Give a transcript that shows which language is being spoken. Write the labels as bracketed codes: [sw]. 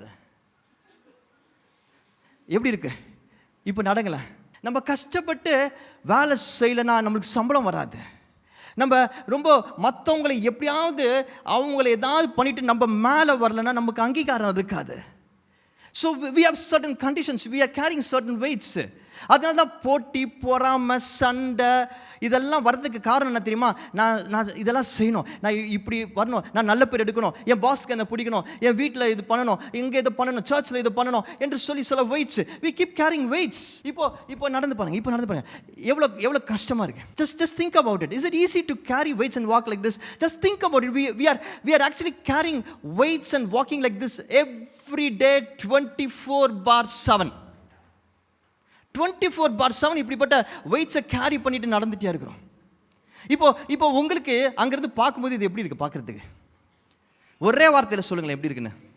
[ta] அதை எப்படி இருக்கு இப்போ நடங்கல. நம்ம கஷ்டப்பட்டு வேலை செய்யலைன்னா நம்மளுக்கு சம்பளம் வராது. நம்ம ரொம்ப மற்றவங்களை எப்படியாவது அவங்கள ஏதாவது பண்ணிட்டு நம்ம மேலே வரலைன்னா நமக்கு அங்கீகாரம் இருக்காது. [en] So we have certain conditions, we are carrying certain weights. [ta] அதனால தான் போட்டி, பொறாமை, சண்டை இதெல்லாம் வர்றதுக்கு காரணம் என்ன தெரியுமா? நான் இதெல்லாம் செய்யணும், நான் இப்படி வரணும், நான் நல்ல பேர் எடுக்கணும், என் பாஸ்க்கு என்ன பிடிக்கணும், என் வீட்டில் இது பண்ணணும், இங்கே இது பண்ணணும், சர்ச்சில் இது பண்ணணும் என்று சொல்லி சில weights. [en] we keep carrying weights. [ta] இப்போ நடந்து பாருங்க. எவ்வளோ கஷ்டமாக இருக்கு. [en] just think about it. Is it easy to carry weights and walk like this? Just think about it. We are actually carrying weights and walking like this every day 24/7. [ta] 24/7 இப்படிப்பட்ட வெயிட்ஸை carry பண்ணிட்டு நடந்துட்டே இருக்கிறோம். இப்போ உங்களுக்கு அங்கேருந்து பார்க்கும்போது இது எப்படி இருக்குது பார்க்குறதுக்கு? ஒரே வார்த்தையில் சொல்லுங்களேன் எப்படி இருக்குன்னு.